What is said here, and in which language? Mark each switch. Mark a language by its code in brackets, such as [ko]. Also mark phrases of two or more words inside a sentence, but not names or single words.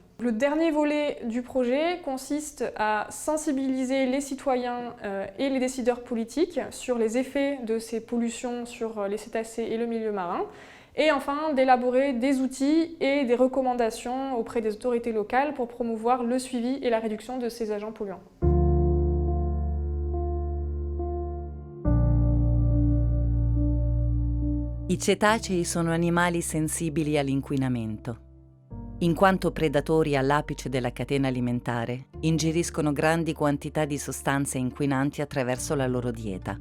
[fr] Le dernier volet du projet consiste à sensibiliser les citoyens et les décideurs politiques sur les effets de ces pollutions sur les cétacés et le milieu marin, et enfin d'élaborer des outils et des recommandations auprès des autorités locales pour promouvoir le suivi et la réduction de ces agents polluants. [it] I cetacei sono animali sensibili all'inquinamento. In quanto predatori all'apice della catena alimentare, ingeriscono grandi quantità di sostanze inquinanti attraverso la loro dieta.